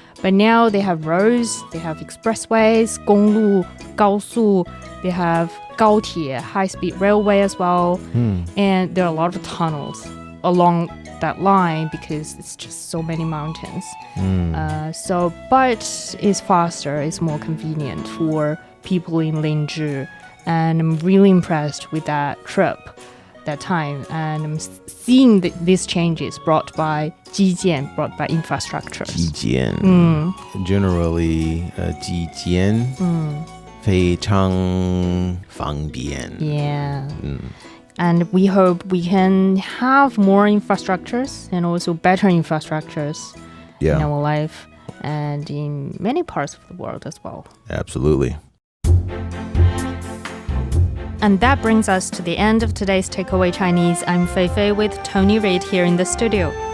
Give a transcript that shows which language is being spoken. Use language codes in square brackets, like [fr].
[en] But now they have roads, they have expressways, 公路, 高速, they have 高铁, high-speed railway as well, and there are a lot of tunnels along that line because it's just so many mountains. But it's faster, it's more convenient for people in Linzhi, and I'm really impressed with that trip, that time, and I'm seeing these changes brought by 基建, brought by infrastructure. [zh] 基建 [en] generally [zh] 基建非常方便. [en] Yeah. And we hope we can have more infrastructures and also better infrastructures in our life and in many parts of the world as well. Absolutely. And that brings us to the end of today's Takeaway Chinese. I'm Fei Fei with Tony Reid here in the studio.